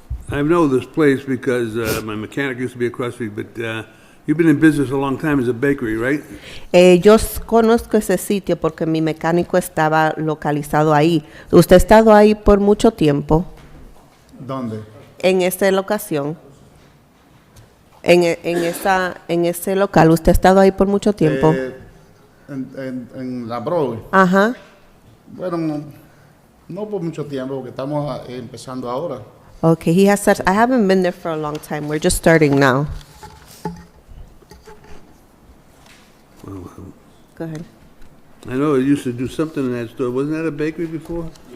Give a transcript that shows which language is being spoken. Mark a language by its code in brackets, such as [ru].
[en] I know this place because my mechanic used to be across the street, but you've been in business a long time as a bakery, right? [es] Yo conozco ese sitio porque mi mecánico estaba localizado ahí. ¿Usted ha estado ahí por mucho tiempo? ¿Dónde? En esta locación. En ese local, ¿usted ha estado ahí por mucho tiempo? En la Broadway. Ajá. Bueno, no por mucho tiempo, porque estamos empezando ahora. [en] Okay, he has said, I haven't been there for a long time. We're just starting now. Go ahead. I know it used to do something in that store. Wasn't that a bakery before?